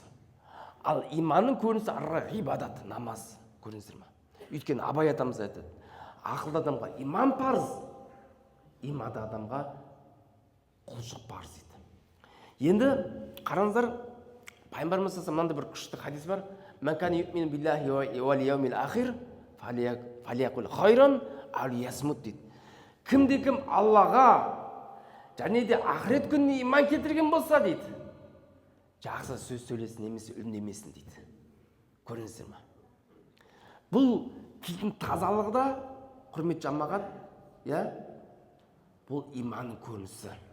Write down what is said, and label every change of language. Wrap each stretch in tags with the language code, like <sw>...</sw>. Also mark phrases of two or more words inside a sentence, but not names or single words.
<kk>Ал иманның көрінісі арғы ғибадат, намаз. Көрдіңіздер ме? Өйткені Абай атамыз айтады, ақылды адамға иман парыз, иманды адамға құлшылық парыз дейді. Енді қараңыздар, пайғамбарымыз мынандай бір күшті хадис бар.</kk> <ar>من كان يؤمن بالله واليوم الآخر فليقل خيرا أو ليصمت дейді.</ar> <kk>Кімде-кім Аллаға және де ақырет күніне иман келтірген болса дейді, жақсы сөз сөйлесін, немесе үндемесін дейді. Көрдіңіздер ме? Бұл тілдің тазалығы да, құрметті жамағат, бұл иманның көрінісі.</kk>